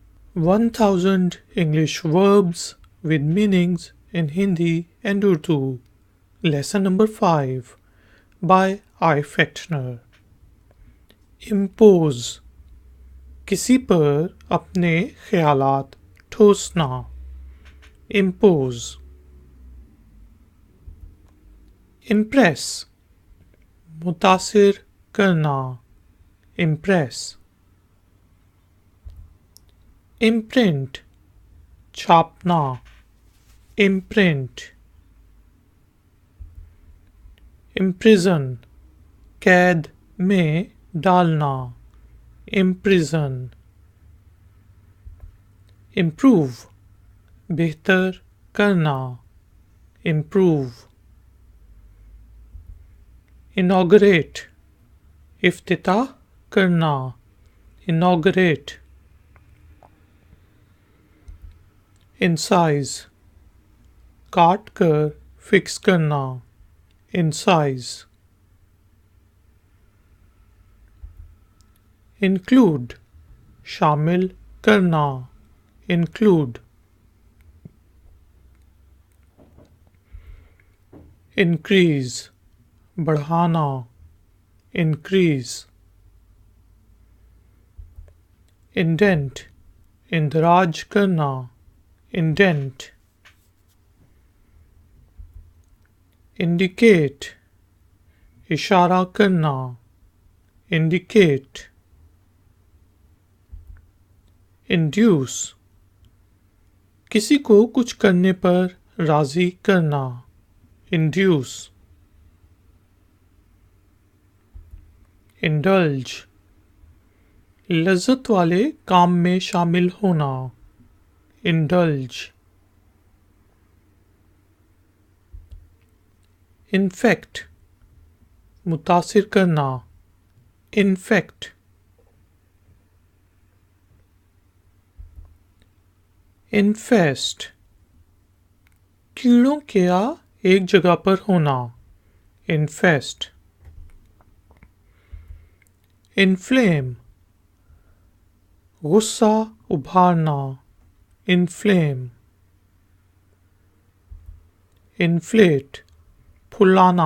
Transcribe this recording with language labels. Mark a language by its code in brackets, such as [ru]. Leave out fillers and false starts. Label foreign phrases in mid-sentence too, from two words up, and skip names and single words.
[en] 1000 English verbs with meanings in Hindi and Urdu. Lesson number 5 by Ifactner. Impose, [ur] کسی پر اپنے خیالات ٹھونسنا. [en] Impose. Impress, [ur] متاثر کرنا. [en] Impress. Imprint, छापना. Imprint. Imprison, [ur] قید میں ڈالنا. [en] Imprison. Improve, [ur] بہتر کرنا. [en] Improve. Inaugurate, [ur] افتتاح کرنا. [en] Inaugurate. Incise, [ur] کاٹ کر فکس کرنا. [en] Incise. Include, [ur] شامل کرنا. [en] Include. Increase, बढ़ाना. Increase. Indent, [ur] اندراج کرنا. [en] Indent. Indicate, [ur] اشارہ کرنا. [en] Indicate. Induce, [ur] کسی کو کچھ کرنے پر راضی کرنا. [en] Induce. Indulge, [ur] لذت والے کام میں شامل ہونا. [en] Indulge. Infect, [ur] متاثر کرنا. [en] Infect. Infest, [ur] کیڑوں کا ایک جگہ پر ہونا. [en] Infest. Inflame, [ur] غصہ ابھارنا. [en] Inflame. Inflate, फुलाना.